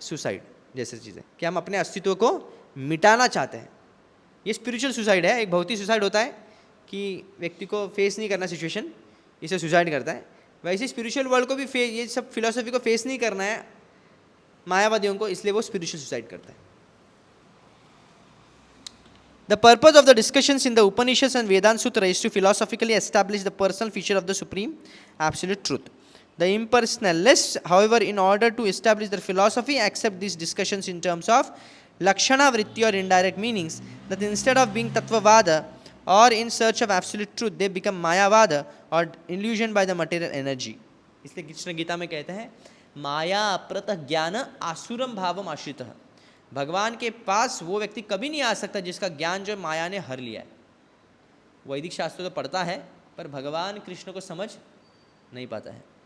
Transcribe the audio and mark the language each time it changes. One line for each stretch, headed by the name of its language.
Hindi: Suicide जैसे चीज़ें, कि हम अपने अस्तित्व को मिटाना चाहते हैं। ये स्पिरिचुअल सुसाइड है। एक भौतिक सुसाइड होता है कि व्यक्ति को फेस नहीं करना सिचुएशन, इसे सुसाइड करता है। वैसे स्पिरिचुअल वर्ल्ड को भी ये सब फिलॉसफी को फेस नहीं करना है मायावादियों को, इसलिए वो स्पिरिचुअल सुसाइड करता है।
English: The purpose of the discussions in the Upanishads and Vedanta Sutra is to philosophically establish the personal feature of the supreme absolute truth. The impersonalists, however, in order to establish their philosophy, accept these discussions in terms of lakshana vritti or indirect meanings, that instead of being tattvavada or in search of absolute truth, they become mayavada or illusioned by the material energy.
Hindi: इसलिए कृष्ण गीता में कहते हैं
Sanskrit: माया अप्रत ज्ञान आसुरम भावम आश्रितः।
Hindi: भगवान के पास वो व्यक्ति कभी नहीं आ सकता जिसका ज्ञान जो माया ने हर लिया है। वैदिक शास्त्र तो पढ़ता है पर भगवान कृष्ण को समझ नहीं पाता है।